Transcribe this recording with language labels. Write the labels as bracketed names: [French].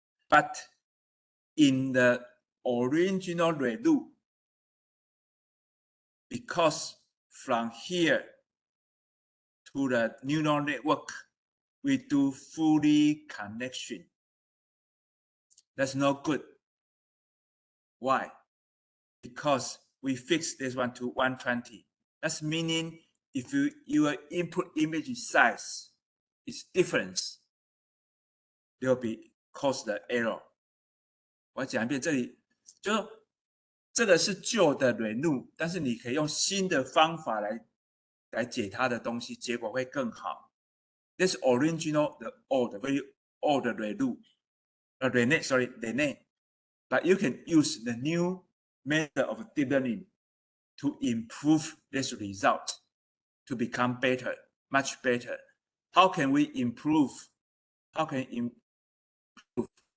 [English] But in the original ReLU, because from here to the neural network, we do fully connection. That's not good. Why? Because we fix this one to 120. That's meaning if your input image size is different, there will be cause the error. [Chinese] 我讲一遍，这里就这个是旧的ReLU，但是你可以用新的方法来解它的东西，结果会更好。 [English] This original, the old, very old ReLU, ReNet, but you can use the new method of deep learning to improve this result, to become better, much better. How can we improve? How can we improve?